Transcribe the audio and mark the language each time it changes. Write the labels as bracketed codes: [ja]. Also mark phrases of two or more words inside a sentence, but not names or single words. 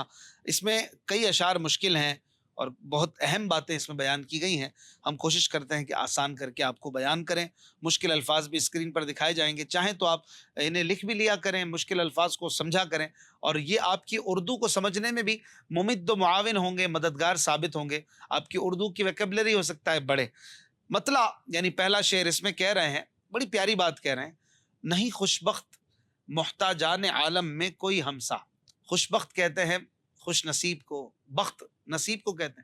[ur] اس میں کئی اشعار مشکل ہیں اور بہت اہم باتیں اس میں بیان کی گئی ہیں. ہم کوشش کرتے ہیں کہ آسان کر کے آپ کو بیان کریں. مشکل الفاظ بھی اسکرین پر دکھائے جائیں گے، چاہیں تو آپ انہیں لکھ بھی لیا کریں، مشکل الفاظ کو سمجھا کریں، اور یہ آپ کی اردو کو سمجھنے میں بھی ممد و معاون ہوں گے، مددگار ثابت ہوں گے. آپ کی اردو کی ویکیبلری ہو سکتا ہے بڑھے. مطلع یعنی پہلا شعر اس میں کہہ رہے ہیں، بڑی پیاری بات کہہ رہے ہیں. نہیں خوشبخت محتاجان عالم میں کوئی ہمسا. خوشبخت کہتے ہیں خوش نصیب کو، بخت نصیب کو کہتے ہیں.